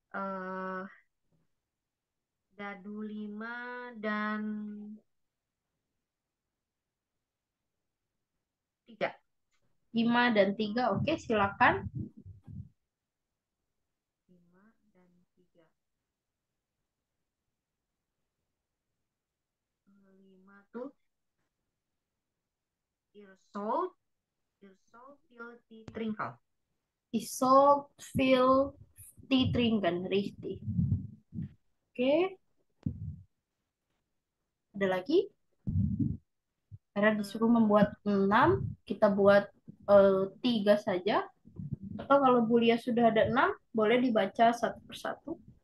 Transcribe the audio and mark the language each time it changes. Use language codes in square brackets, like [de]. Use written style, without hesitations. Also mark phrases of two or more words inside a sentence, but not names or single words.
[id] Dadu 5 dan 3. 5 dan 3, oke silakan. 5 dan 3. [de] 5 tuh ihr sollt viel Tee trinken. Ich soll viel Tee trinken, richtig. [id] Oke. Ada lagi? Karena disuruh membuat 6, kita buat 3 saja. Atau kalau Bulia sudah ada 6, boleh dibaca satu persatu.